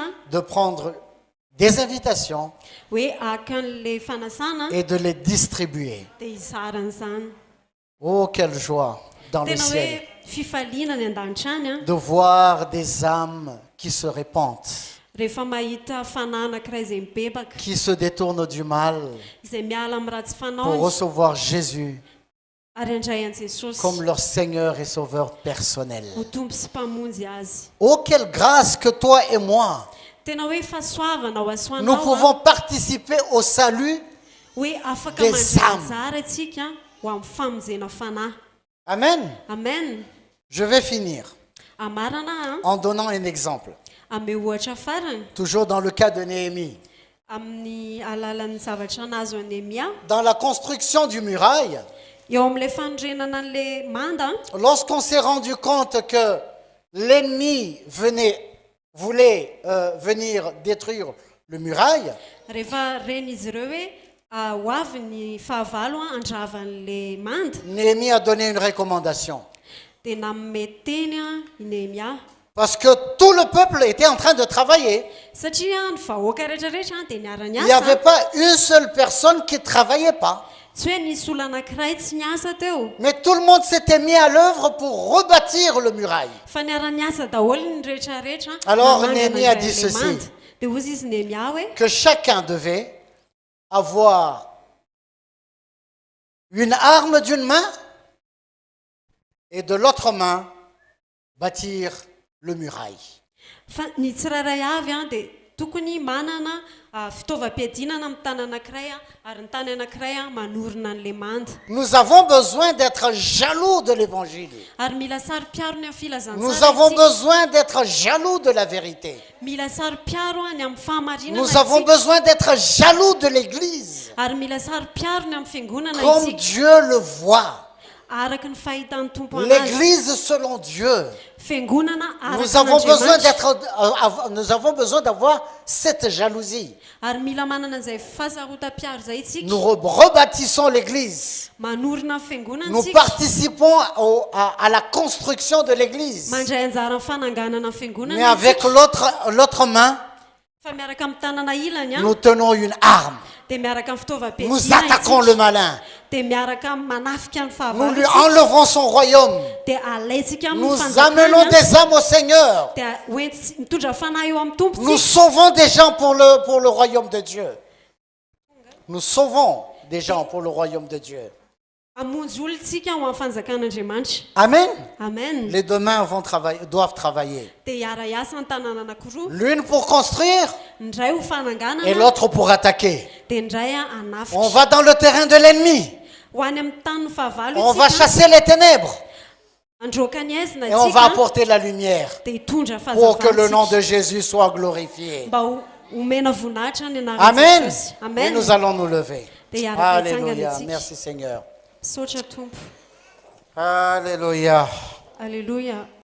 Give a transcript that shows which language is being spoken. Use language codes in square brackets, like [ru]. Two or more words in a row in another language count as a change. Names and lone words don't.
[fr] de prendre des invitations [mg] hoe aka an'le fanasana [fr] et de les distribuer. [mg] dia hizaran'izany. [fr] Oh, quelle joie dans le [mg] Tena [fr] ciel [mg] hoe fifaliana ny an-danitra any a [fr] de voir des âmes qui se répandent, [mg] rehefa mahita fanahy anankiray izay mibebaka [fr] qui se détournent du mal [mg] izay miala amin'ny ratsy [fr] pour [mg] fanao [fr] recevoir Jésus [mg] ary andray an Jesosy [fr] comme leur Seigneur et Sauveur personnel. [mg] ho tompo sy mpamonjy azy. [fr] Oh, quelle grâce que toi et moi, [mg] Tena hoe fahasoavana ho [fr] nous [mg] asoanao [fr] pouvons participer au salut. [mg] hoe afaka [fr] Des [mg] mandray [fr] âmes. [mg] anjara atsika ho amin'ny famonjena fanahy. Amen. Amen. [fr] Je vais finir [mg] Amarana [fr] en donnant un exemple. [mg] ame ohatra farany [fr] Toujours dans le cas de Néhémie. [mg] amin'ny alalan'ny zavatra nazo Néhémia [fr] Dans la construction du muraille, [mg] eo amin'ilay fanondrenana an'le manda [fr] lorsqu'on s'est rendu compte que l'ennemi voulait venir détruire le muraille, [mg] rehefa reny izy ireo hoe ho avy ny fahavalo andravan'le manda [fr] Néhémie a donné une recommandation. [mg] dia nanome teny i Néhémia [fr] Parce que tout le peuple était en train de travailler. [mg] satria ny vahoaka rehetrarehetra dia niara [fr] Il n'y avait [mg] niasa [fr] pas une seule personne qui ne travaillait pas. [mg] tsy hoe nisy olona anankiray tsy niasa teo [fr] Mais tout le monde s'était mis à l'œuvre pour rebâtir le muraille. [mg] fa niara niasa daholo ny rehetrarehetra [fr] Alors, [mg] namangana [fr] Néhémie a [mg] an'ilay [fr] dit ceci. [mg] manda. dia ozy izy Néhémia hoe [fr] Que chacun devait avoir une arme d'une main et de l'autre main bâtir le muraille. [mg] fa ny tsirairay avy dia tokony manana fitaovam-piadinana amin'ny tany anankiray ary ny tany anankiray manorina an'le manda. [fr] Nous avons besoin d'être jaloux de l'évangile. [mg] Ary mila saro-piaro ny amin'ny [fr] Nous [mg] filazantsara [fr] avons [mg] isika. [fr] besoin d'être jaloux de la vérité. [mg] Mila saro-piaro ny amin'ny fahamarinana [fr] Nous avons [mg] isika. [fr] besoin d'être jaloux de l'Église. [mg] Ary mila saro-piaro ny amin'ny fiangonana [fr] Comme [mg] isika [fr] Dieu le voit. [mg] araky ny fahitan'ny tompo anazy. [fr] L'Église selon Dieu. [mg] Fiangonana [fr] Nous [mg] araky [fr] avons besoin [mg] n'Andriamanitra. [fr] nous avons besoin d'avoir cette jalousie. [mg] Ary mila manana an'izay fahasarotam-piaro zay isika. [fr] Nous rebâtissons l'Église. [mg] Manorina ny fiangonana [fr] Nous [mg] isika. [fr] participons à la construction de l'Église. [mg] Mandray anjara ny fananganana ny fiangonana [fr] Mais avec [mg] isika. [fr] l'autre main, [mg] Fa miaraka amin'ny tanana ilany [fr] nous tenons une arme. [mg] dia miaraka amin'ny fitaovam-piadina [fr] Nous attaquons le malin. [mg] dia miaraka manafika ny [fr] Nous lui [mg] fahavalo [fr] enlevons son royaume. [mg] dia alaitsika amin'ny [fr] Nous amenons des âmes au Seigneur. [mg] dia hoenty mitondra fanahy eo amin'ny tompo [fr] Nous sauvons des gens pour le royaume de Dieu. Nous sauvons des gens pour le royaume de Dieu. [mg] amonjy olontsika ho amin'ny fanjakan'Andriamanitra. Amen. Amen. [fr] Les deux mains doivent travailler. [mg] dia hiara-iasa ny tanana anankiroa [fr] L'une pour construire [mg] ny iray ho [fr] et [mg] fananganana [fr] l'autre pour attaquer. [mg] dia ny iray [fr] On [mg] hanafika [fr] va dans le terrain de l'ennemi. [mg] ho any amin'ny tany ny fahavalo [fr] On va [mg] isika. [fr] chasser les ténèbres. [mg] androaka ny aizina [fr] Et on va [mg] tsika [fr] apporter la lumière [mg] dia hitondra [fr] pour que le nom [mg] fahazavantsika [fr] de Jésus soit glorifié. [mg] mba homena voninahitra ny [fr] Amen. [mg] anaran'jesosy [fr] Et [mg] amen [fr] nous allons nous lever. [mg] dia hiaraka hitsangana [fr] Alléluia. [mg] antsika [fr] Merci Seigneur. [mg] misaotra tompo [fr] Alléluia. [mg] alleluia